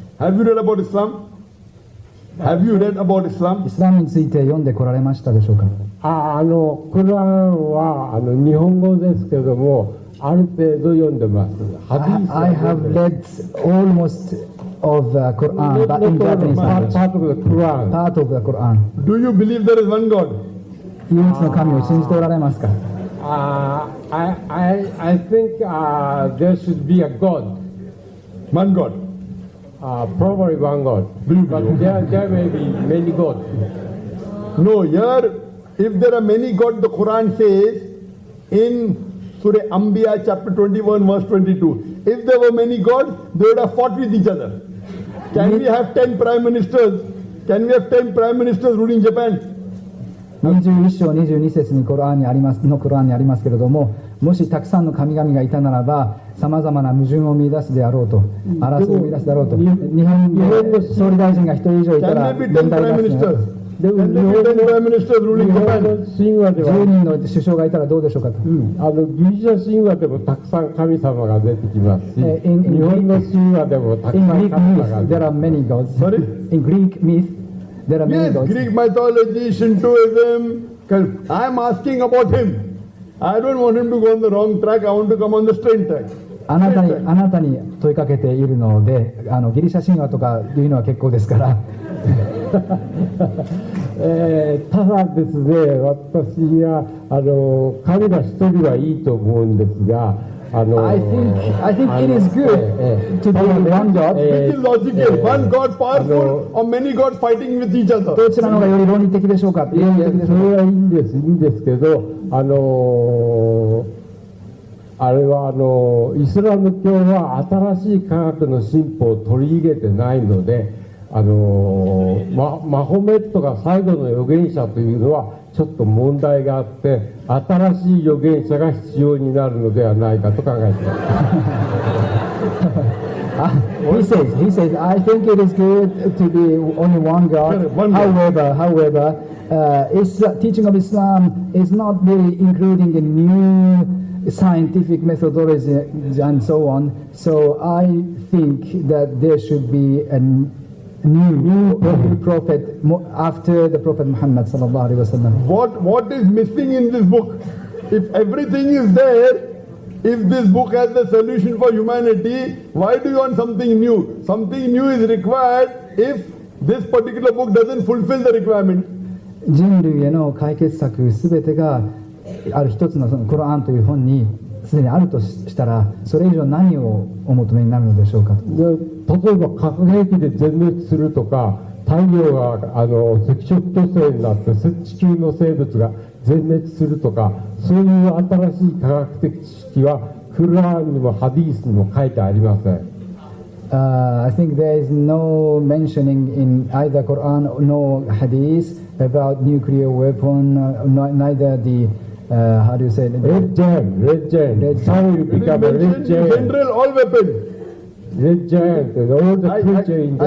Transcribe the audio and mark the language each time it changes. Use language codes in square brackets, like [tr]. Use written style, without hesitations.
[en] Have you read about Islam? Have you read about Islam? [ja] イスラムについて読んでこられましたでしょうか。クラーンは日本語ですけどもある程度読んでます。 [en] I have read almost of the Quran, but in Japanese language. Part of the Quran. Part of the Quran. Do you believe there is one God? [ja] 唯一の神を信じておられますか。 [en] I think there should be a God. One God. Probably one God. But there may be many gods. No, here, if there are many gods, the Quran says in Surah Anbiya chapter 21 verse 22, if there were many gods, they would have fought with each other. Can we have 10 prime ministers? Can we have 10 prime ministers ruling Japan? [ja] 21章22節にコラーンにありますけれども、もしたくさんの神々がいたならばさまざまな矛盾を見出すであろうと、争いを見出すであろうと。日本の総理大臣が一人以上いたら問題ですね。でも日本の 10人の首相がいたらどうでしょうかと。ギリシャ神話でもたくさん神様が出てきますし、日本の神話でもたくさん神様が出てきます。 [en] There are many gods. In Greek myth, there are many gods. Yes, Greek mythology, Shintoism. I'm asking about him. I don't want him to go on the wrong track. I want to come on the straight track. [ja] あなたに問いかけているので、ギリシャ神話とかいうのは結構ですから。ただですね、私は神が一人はいいと思うんですが、 [en] I think it is good to be one God. Which is logical? One God powerful or many gods fighting with each other? [ja] どちらのがより論理的でしょうか。それはいいんですけど、あれはイスラム教は新しい科学の進歩を取り入れてないので、マホメットが最後の預言者というのはちょっと問題があって、新しい預言者が必要になるのではないかと考えています。 [en] He says, I think it is good to be only one God. However, teaching of Islam is not really including a new scientific methodology and so on. So I think that there should be a new prophet after the Prophet Muhammad sallallahu alaihi wasallam. What is missing in this book? If everything is there, if this book has the solution for humanity, why do you want something new? Something new is required if this particular book doesn't fulfill the requirement. [ja] 人類への解決策すべてがある一つのそのコランという本にすでにあるとしたら、それ以上何をお求めになるのでしょうかと。例えば核兵器で全滅するとか、太陽が赤色巨星になって地球の生物が全滅するとか、そういう新しい科学的知識はクルアンにもハディースにも書いてありません。 [en] I think there is no mentioning in either Quran nor Hadith about nuclear weapon, neither the how do you say it? Red giant. How you become a red giant? General, all weapons. Red giant, all the creature in the